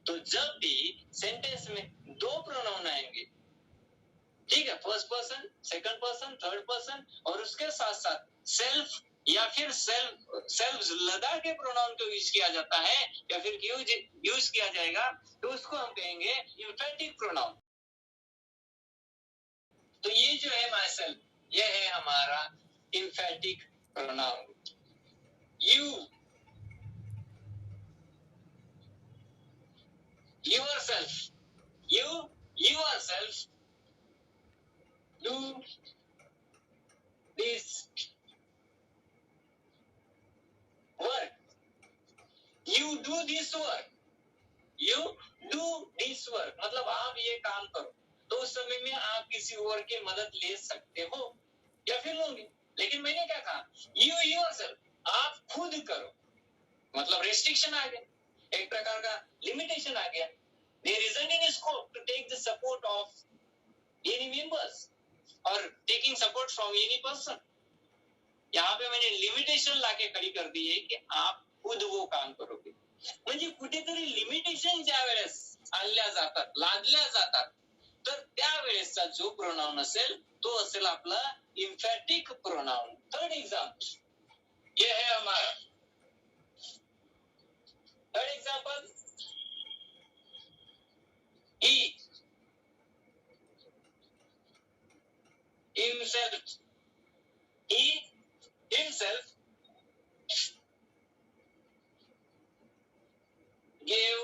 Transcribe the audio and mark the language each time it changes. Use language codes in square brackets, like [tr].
[hi] तो जब भी सेंटेंस में दो प्रोनाउन आएंगे, ठीक है, first person, second person, third person, और उसके साथ साथ सेल्फ या फिर सेल्व्स लगा के प्रोनाउन को यूज किया जाता है या फिर यूज किया जाएगा तो उसको हम कहेंगे एम्फेटिक प्रोनाउन। तो ये जो है माई सेल्फ, ये है हमारा emphatic pronoun. [en] you, yourself, yourself do this work, you do this work, you do this work, [hi] मतलब आप ये काम करो। तो उस समय में आप किसी और की मदद ले सकते हो या फिर लोगे, लेकिन मैंने क्या कहा? [en] you yourself, [hi] आप खुद करो, मतलब रेस्ट्रिक्शन आ गया, एक प्रकार का लिमिटेशन आ गया। [en] There isn't any scope to take the support of any members or taking support from any person। [hi] यहाँ पे मैंने लिमिटेशन लाके खड़ी कर दी है कि आप खुद वो काम करोगे, [mr] म्हणजे कुठेतरी लिमिटेशन ज्या वेळेस आणल्या जातात, लादल्या जातात, तर त्यावेळेसचा जो प्रोनाउन असेल तो असेल आपला एम्फेटिक प्रोनाउन। [hi] थर्ड एग्जांपल ये है हमारा, third example [en] he himself, he himself gave